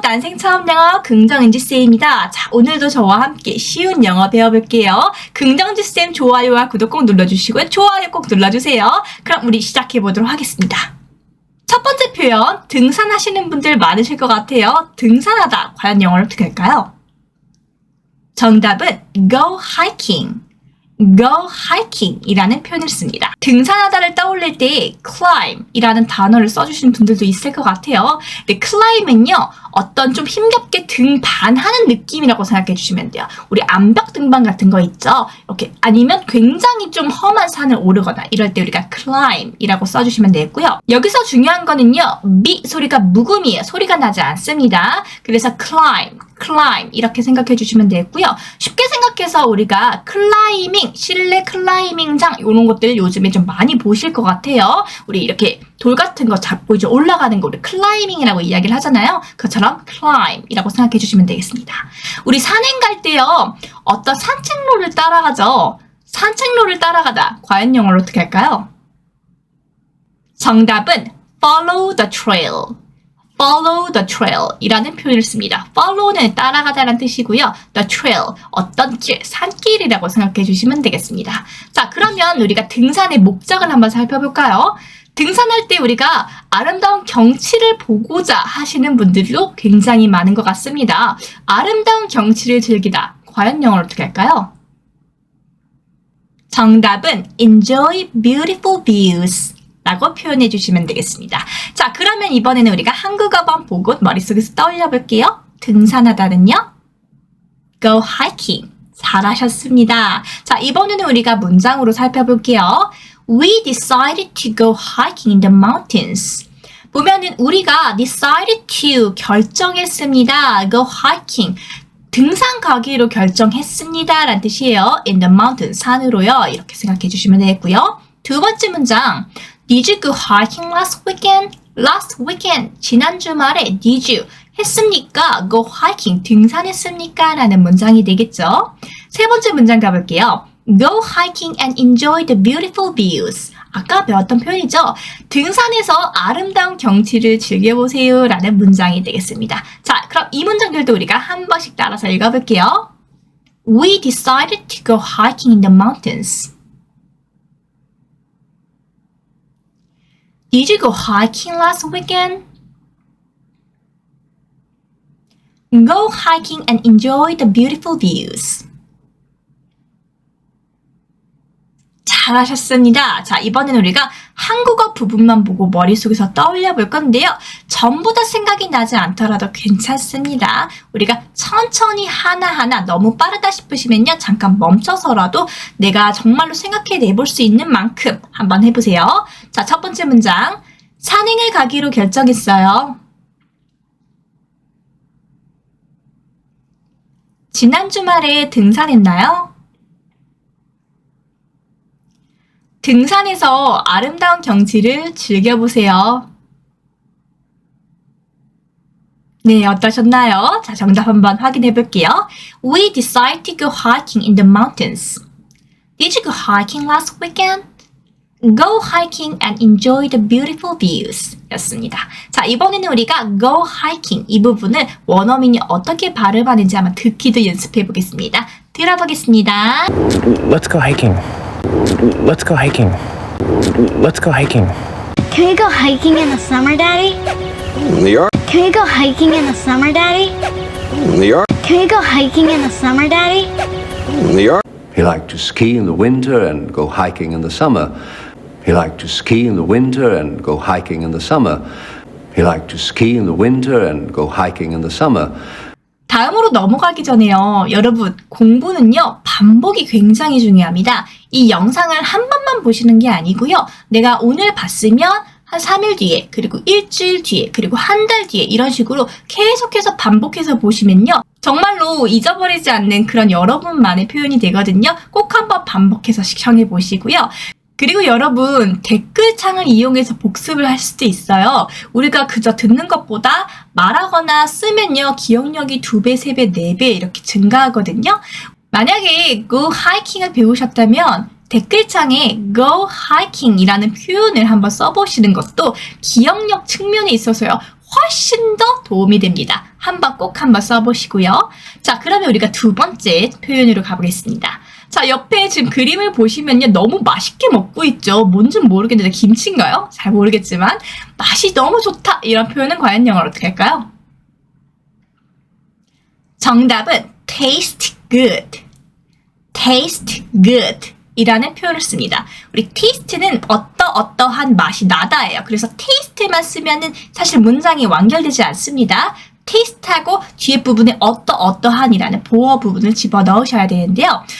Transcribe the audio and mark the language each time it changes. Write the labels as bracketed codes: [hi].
[ko] 난생 처음 영어 긍정은지쌤입니다. 자, 오늘도 저와 함께 쉬운 영어 배워볼게요. 긍정지쌤 좋아요와 구독 꼭 눌러주시고요. 좋아요 꼭 눌러주세요. 그럼 우리 시작해보도록 하겠습니다. 첫 번째 표현, 등산하시는 분들 많으실 것 같아요. 등산하다, 과연 영어로 어떻게 할까요? 정답은 [en] go hiking. go hiking [ko] 이라는 표현을 씁니다. 등산하다를 떠올릴 때 climb 이라는 단어를 써주신 분들도 있을 것 같아요. 근데 climb은요, 어떤 좀 힘겹게 등반하는 느낌이라고 생각해 주시면 돼요. 우리 암벽 등반 같은 거 있죠? 이렇게 아니면 굉장히 좀 험한 산을 오르거나 이럴 때 우리가 climb 이라고 써주시면 되고요. 여기서 중요한 거는요, 미 소리가 묵음이에요. 소리가 나지 않습니다. 그래서 climb 이렇게 생각해 주시면 되고요. 쉽게 생각해서 우리가 클라이밍, 실내 클라이밍장 이런 것들 요즘에 좀 많이 보실 것 같아요. 우리 이렇게 돌 같은 거 잡고 이제 올라가는 거 우리 클라이밍이라고 이야기를 하잖아요. 그것처럼 climb이라고 생각해 주시면 되겠습니다. 우리 산행 갈 때요, 어떤 산책로를 따라가죠. 산책로를 따라가다 과연 영어로 어떻게 할까요? 정답은 [en] follow the trail. follow the trail [ko] 이라는 표현을 씁니다. follow는 따라가다라는 뜻이고요. [en] the trail, [ko] 어떤 길, 산길이라고 생각해 주시면 되겠습니다. 자, 그러면 우리가 등산의 목적을 한번 살펴볼까요? 등산할 때 우리가 아름다운 경치를 보고자 하시는 분들도 굉장히 많은 것 같습니다. 아름다운 경치를 즐기다, 과연 영어로 어떻게 할까요? 정답은 [en] enjoy beautiful views [ko] 라고 표현해 주시면 되겠습니다. 자, 그러면 이번에는 우리가 한국어만 보고 머릿속에서 떠올려 볼게요. 등산하다는요, [en] go hiking. [ko] 잘하셨습니다. 자, 이번에는 우리가 문장으로 살펴볼게요. [en] We decided to go hiking in the mountains. [ko] 보면은 우리가 [en] decided to [ko] 결정했습니다. [en] go hiking. [ko] 등산 가기로 결정했습니다. 라는 뜻이에요. [en] in the mountains. [ko] 산으로요. 이렇게 생각해 주시면 되겠고요. 두 번째 문장. [en] Did you go hiking last weekend? last weekend. [ko] 지난 주말에 [en] did you [ko] 했습니까? [en] go hiking. [ko] 등산했습니까? 라는 문장이 되겠죠. 세 번째 문장 가볼게요. [en] Go hiking and enjoy the beautiful views. [ko] 아까 배웠던 표현이죠. 등산에서 아름다운 경치를 즐겨보세요. 라는 문장이 되겠습니다. 자, 그럼 이 문장들도 우리가 한 번씩 따라서 읽어볼게요. [en] We decided to go hiking in the mountains. Did you go hiking last weekend? Go hiking and enjoy the beautiful views. [ko] 잘하셨습니다. 자, 이번에는 우리가 한국어 부분만 보고 머릿속에서 떠올려 볼 건데요. 전부 다 생각이 나지 않더라도 괜찮습니다. 우리가 천천히 하나하나 너무 빠르다 싶으시면요, 잠깐 멈춰서라도 내가 정말로 생각해 내볼 수 있는 만큼 한번 해보세요. 자, 첫 번째 문장. 산행을 가기로 결정했어요. 지난 주말에 등산했나요? 등산에서 아름다운 경치를 즐겨보세요. 네, 어떠셨나요? 자, 정답 한번 확인해 볼게요. [en] We decided to go hiking in the mountains. Did you go hiking last weekend? Go hiking and enjoy the beautiful views [ko] 였습니다. 자, 이번에는 우리가 [en] go hiking [ko] 이 부분을 원어민이 어떻게 발음하는지 한번 듣기도 연습해 보겠습니다. 들어보겠습니다. [en] Let's go hiking. Let's go hiking. Let's go hiking. Can we go hiking in the summer, Daddy? Can we go hiking in the summer, Daddy? Can we go hiking in the summer, Daddy? He liked to ski in the winter and go hiking in the summer. He liked to ski in the winter and go hiking in the summer. He liked to ski in the winter and go hiking in the summer. [ko] 다음으로 넘어가기 전에요. 여러분, 공부는요, 반복이 굉장히 중요합니다. 이 영상을 한 번만 보시는 게 아니고요. 내가 오늘 봤으면 한 3일 뒤에, 그리고 일주일 뒤에, 그리고 한 달 뒤에 이런 식으로 계속해서 반복해서 보시면요. 정말로 잊어버리지 않는 그런 여러분만의 표현이 되거든요. 꼭 한번 반복해서 시청해 보시고요. 그리고 여러분, 댓글창을 이용해서 복습을 할 수도 있어요. 우리가 그저 듣는 것보다 말하거나 쓰면요, 기억력이 2배, 3배, 4배 이렇게 증가하거든요. 만약에 [en] go hiking [ko] 을 배우셨다면 댓글창에 go hiking 이라는 표현을 한번 써보시는 것도 기억력 측면에 있어서요, 훨씬 더 도움이 됩니다. 한번 써보시고요. 자, 그러면 우리가 두 번째 표현으로 가보겠습니다. 자, 옆에 지금 그림을 보시면요. 너무 맛있게 먹고 있죠. 뭔진 모르겠는데 김치인가요? 잘 모르겠지만 맛이 너무 좋다. 이런 표현은 과연 영어로 어떻게 할까요? 정답은 [en] taste good. taste good [ko] 이라는 표현을 씁니다. 우리 taste는 어떠한 맛이 나다예요. 그래서 taste만 쓰면은 사실 문장이 완결되지 않습니다. taste하고 뒤에 부분에 어떠한이라는 보어 부분을 집어넣으셔야 되는데요.